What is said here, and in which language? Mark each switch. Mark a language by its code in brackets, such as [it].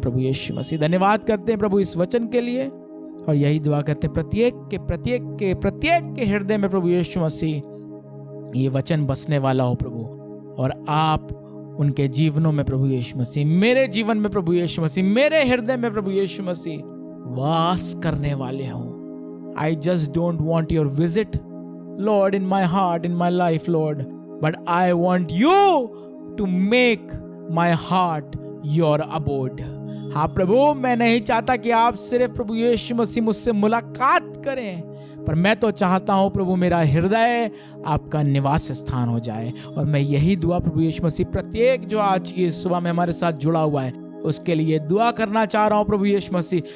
[hi] प्रभु यीशु मसीह धन्यवाद करते हैं प्रभु इस वचन के लिए, और यही दुआ करते हैं प्रत्येक के हृदय में प्रभु यीशु मसीह ये वचन बसने वाला हो प्रभु, और आप उनके जीवनों में प्रभु यीशु मसीह, मेरे जीवन में प्रभु यीशु मसीह, मेरे हृदय में प्रभु यीशु मसीह वास करने वाले हों। [en] I just don't want your visit, Lord, in my heart, in my life, Lord, but I want you to make my heart your abode. [hi] हाँ प्रभु, मैं नहीं चाहता कि आप सिर्फ प्रभु यीशु मसीह मुझसे मुलाकात करें, पर मैं तो चाहता हूँ प्रभु मेरा हृदय आपका निवास स्थान हो जाए। और मैं यही दुआ प्रभु यीशु मसीह प्रत्येक जो आज की सुबह में हमारे साथ जुड़ा हुआ है उसके लिए दुआ करना चाह रहा हूँ प्रभु यीशु मसीह।